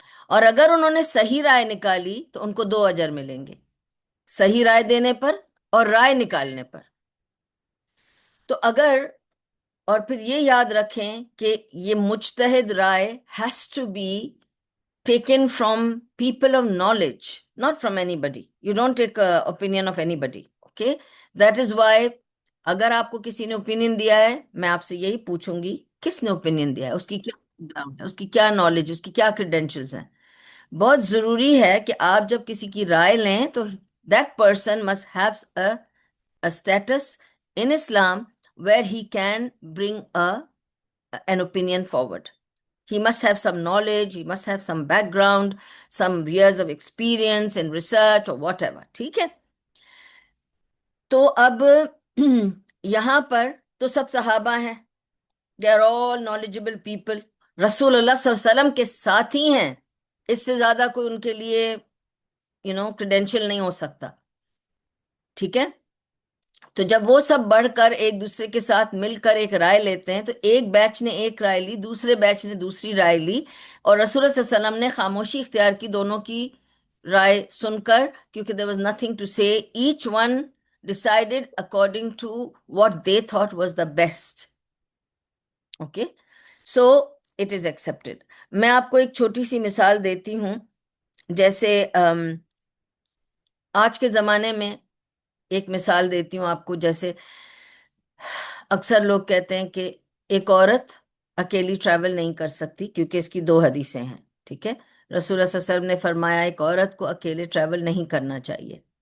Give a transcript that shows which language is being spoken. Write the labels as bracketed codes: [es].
[ur] اور اگر انہوں نے صحیح رائے نکالی تو ان کو 2 اجر ملیں گے، صحیح رائے دینے پر اور رائے نکالنے پر۔ تو اگر، اور پھر یہ یاد رکھیں کہ یہ مجتہد رائے [en] has to be taken from people of knowledge, not from anybody. You don't take a opinion of anybody. Okay? That is why [ur] اگر آپ کو کسی نے اوپینین دیا ہے، میں آپ سے یہی پوچھوں گی کس نے اوپینین دیا ہے، اس کی کیا گراؤنڈ ہے، اس کی کیا نالج، اس کی کیا کریڈینشلز ہیں۔ بہت ضروری ہے کہ آپ جب کسی کی رائے لیں تو [en] that person must have a status in Islam where he can bring an opinion forward. He must have some knowledge, he must have some background, some years of experience in research or whatever. [ur] ٹھیک ہے؟ تو اب یہاں پر تو سب صحابہ ہیں، [en] they are all knowledgeable people، [ur] رسول اللہ صلی اللہ علیہ وسلم کے ساتھ ہی ہیں، اس سے زیادہ کوئی ان کے لیے کریڈینشل نہیں ہو سکتا، ٹھیک ہے؟ تو جب وہ سب بڑھ کر ایک دوسرے کے ساتھ مل کر ایک رائے لیتے ہیں، تو ایک بیچ نے ایک رائے لی، دوسرے بیچ نے دوسری رائے لی، اور رسول اللہ صلی اللہ علیہ وسلم نے خاموشی اختیار کی دونوں کی رائے سن کر، کیونکہ [en] there was nothing to say. Each one decided according to what they thought was the best. Okay? So it is accepted. [ur] میں آپ کو ایک چھوٹی سی مثال دیتی ہوں، جیسے آج کے زمانے میں ایک مثال دیتی ہوں آپ کو، جیسے اکثر لوگ کہتے ہیں کہ ایک عورت اکیلی ٹریول نہیں کر سکتی کیونکہ اس کی 2 حدیثیں ہیں، ٹھیک ہے؟ رسول اللہ صلی اللہ علیہ وسلم نے فرمایا ایک عورت کو اکیلے ٹریول نہیں کرنا چاہیے،